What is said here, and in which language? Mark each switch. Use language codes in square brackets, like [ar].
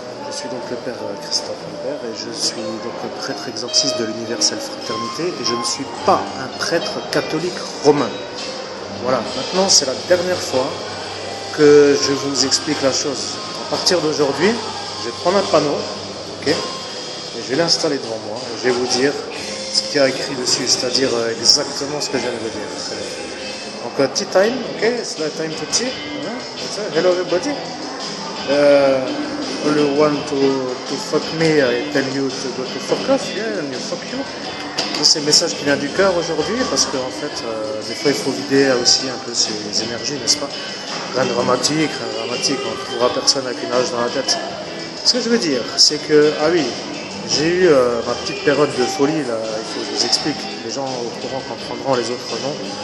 [fr] Je suis donc le père Christophe Albert et je suis donc prêtre exorciste de l'Universelle Fraternité et je ne suis pas un prêtre catholique romain. Voilà, maintenant c'est la dernière fois que je vous explique la chose. À partir d'aujourd'hui, je vais prendre un panneau, ok, et je vais l'installer devant moi et je vais vous dire ce qu'il y a écrit dessus, c'est-à-dire exactement ce que je viens de vous dire. [en] Donc tea time, ok, it's the time to tea. Hello everybody. All you want to fuck me, I tell you to go to fuck off, yeah, and you fuck you. [fr] C'est le message qui vient du cœur aujourd'hui, parce qu'en fait, des fois il faut vider aussi un peu ses énergies, n'est-ce pas? Rien de dramatique, on ne trouvera personne avec une hache dans la tête. Ce que je veux dire, c'est que, ah oui, j'ai eu ma petite période de folie, là, il faut que je vous explique, les gens au courant comprendront, les autres non.